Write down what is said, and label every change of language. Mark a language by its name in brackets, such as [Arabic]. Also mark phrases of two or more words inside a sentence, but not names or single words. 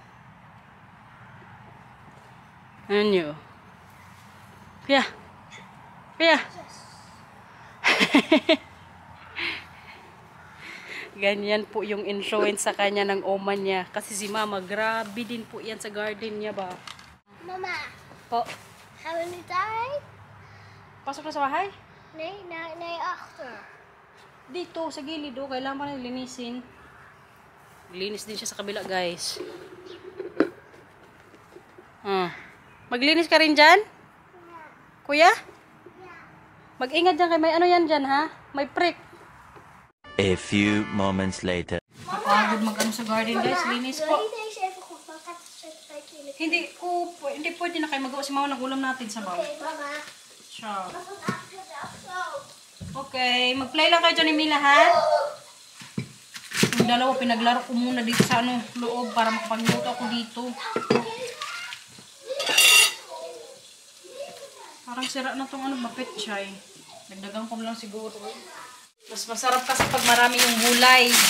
[Filipino] Ayan nyo. Kuya. Kuya. Ganyan po yung influence sa kanya ng oma niya. Kasi si mama, grabe din po yan sa garden niya ba. Mama, Po. [Dutch] hebben we nu tijd? [Filipino] Pasok na sa bahay? [Dutch] Nee, nee, achter. [Filipino] Dito, sa gilid, oh. Kailangan pa na linisin. Linis din siya sa kabila, guys. Maglinis ka rin dyan? Kuya? Mag-ingat dyan kay may ano yan dyan, ha? May prick. [English] A few moments later. [Filipino] Kapagod mag-ano sa garden, guys. Linis [Dutch] Wil [Filipino] po. [Dutch] je deze even goed pakken? Zet het in de... [Filipino] Hindi pwede na kayo magawa si mama ng ulam natin sa baw. [Dutch] Oké, mama. [Filipino] Siya. [Dutch] Wat een achteraf zo. [Filipino] Okay, mag-play lang kayo dyan ni Mila, ha? Yung dalawa, pinaglaro ko muna dito sa ano, loob para makapagluto ako dito. Parang sira na tong ano, bapet chai. Nagdagan ko lang siguro. Mas masarap kasi pag marami yung gulay.